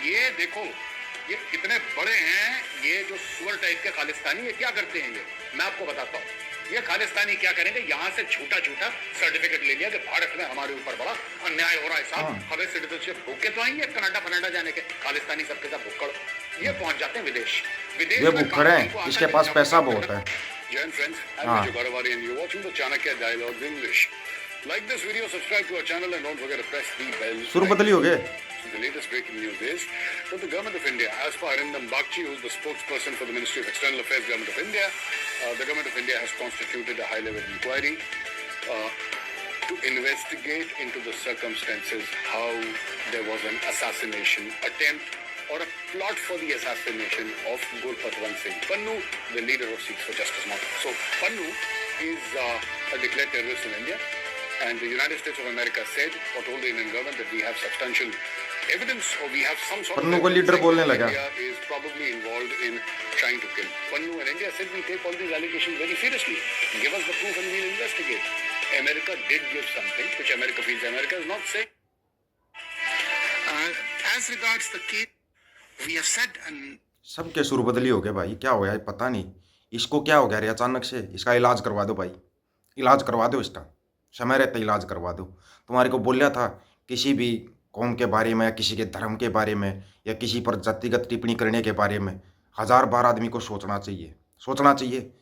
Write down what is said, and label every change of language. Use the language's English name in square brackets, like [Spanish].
[Hindi] ये देखो, ये कितने बड़े हैं, ये जो सुअर टाइप के खालिस्तानी, ये क्या करते हैं? ये मैं आपको बताता हूँ। ये खालिस्तानी क्या करेंगे, यहाँ से झूठा झूठा सर्टिफिकेट ले लिया कि भारत में हमारे ऊपर बड़ा अन्याय हो रहा है साहब, हमें सिटीजनशिप भूख के तो आएंगे कनाडा फनाडा जाने के। खालिस्तानी सबके साथ भुक्कड़, ये पहुंच जाते हैं विदेश। विदेश ये भुक्कड़ है, इसके पास पैसा बहुत है। [English] जैन friends, I'm Vijay Garavali and you're watching the Chanakya Dialogues English. Like this video, subscribe to our channel and don't forget to press the bell. [Hindi] सुर बदली हो गए। [English] The latest breaking news is that the government of India, as per Arindam Bagchi, who is the spokesperson for the Ministry of External Affairs, government of India, the government of India has constituted a high-level inquiry to investigate into the circumstances how there was an assassination attempt or a plot for the assassination of Gurpatwant Singh Pannu, the leader of Sikhs for Justice movement. So Pannu is a declared terrorist in India, and the United States of America said, or told the Indian government, that we have substantial evidence, or we have some sort [Hindi] Pannu [English] of [Hindi] को leader बोलने लगा। [English] India is probably involved in trying to kill Pannu, and India said we take all these allegations very seriously. Give us the proof and we'll investigate. America did give something, which America feels. America is not saying. As regards the case, we have said and [Hindi] सबके सुर बदली हो गए भाई, क्या हो गया पता नहीं। इसको क्या हो गया रे अचानक से? इसका इलाज करवा दो भाई, इलाज करवा दो इसका, समय रहते इलाज करवा दो। तुम्हारे को बोलिया था किसी भी कौम के बारे में, किसी के धर्म के बारे में, या किसी पर जातिगत टिप्पणी करने के बारे में 1000 बार आदमी को सोचना चाहिए, सोचना चाहिए।